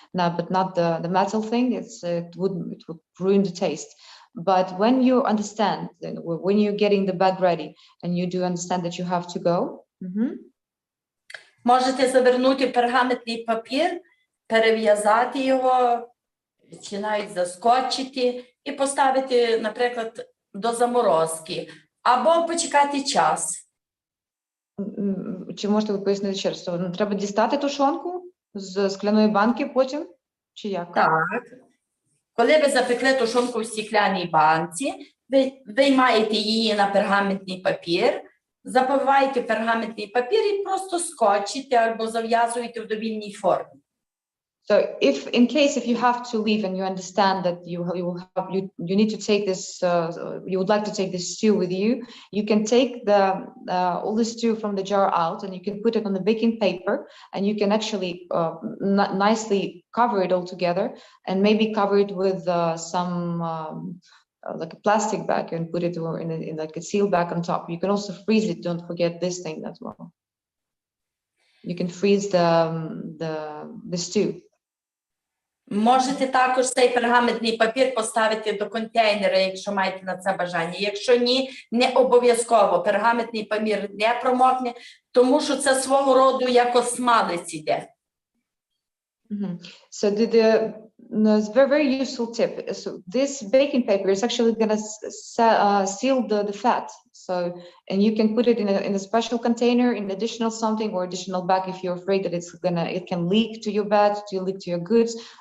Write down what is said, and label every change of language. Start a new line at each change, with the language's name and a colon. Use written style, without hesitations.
English: Now, but not the metal thing. It would ruin the taste. But when you understand, when you're getting the bag ready, and you do understand that you have to go.
Ukrainian: Можете завернути в пергаментний папір, перев'язати його, чи навіть заскотчити і поставити, наприклад, до заморозки. Або почекати час. Чи можете ви пояснити ще раз? Треба дістати тушонку з скляної банки потім? Чи як? Так. Коли ви запекли тушонку в стеклянній банці, ви виймаєте її на пергаментний папір, запиваєте пергаментний папір і просто скотчите або зав'язуєте в довільній формі.
English: So if you have to leave and you understand that you need to take this, you would like to take this stew with you, you can take all the stew from the jar out and you can put it on the baking paper, and you can actually nicely cover it all together and maybe cover it with some like a plastic bag and put it in like a seal bag on top. You can also freeze it. Don't forget this thing as well. You can freeze the stew.
Ukrainian: Можете також цей пергаментний папір поставити до контейнера, якщо маєте на це бажання. Якщо ні, не обов'язково. Пергаментний папір не промокне, тому що це свого роду як осмалець іде.
English: So it's a very useful tip. So this baking paper is actually going to seal the fat. So, and you can put it in a special container, in additional something or additional bag if you're afraid that it can leak to your bed, leak to your goods.